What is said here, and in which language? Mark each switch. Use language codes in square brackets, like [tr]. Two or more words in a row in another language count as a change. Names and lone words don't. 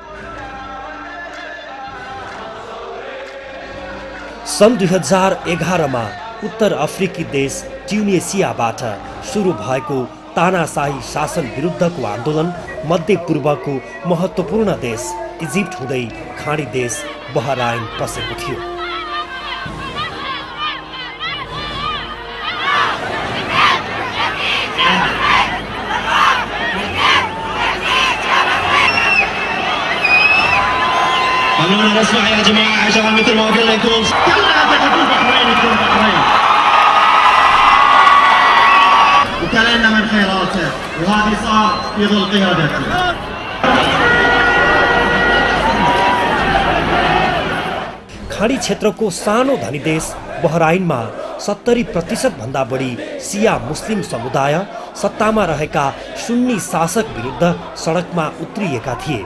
[ne] सन् 2011 मा उत्तर अफ्रिकी देश ट्युनिसियाबाट सुरु भएको तानाशाही शासन विरुद्धको आन्दोलन मध्यपूर्वको महत्त्वपूर्ण देश इजिप्ट हुँदै खाडी देश बहराइन पसेको थियो। [ar] خلونا نسمع يا جماعة عشان مثل ما قلنا لكم كلنا تحبون بحرين يكون بحرين وكلنا من خيراته وهذه صار في ظل قيادته. [ne] खाडी क्षेत्रको सानो धनी देश बहराइनमा 70% भन्दा बढी सिया मुस्लिम समुदाय सत्तामा रहेका सुन्नी शासक विरुद्ध सडकमा उत्रिएका थिए।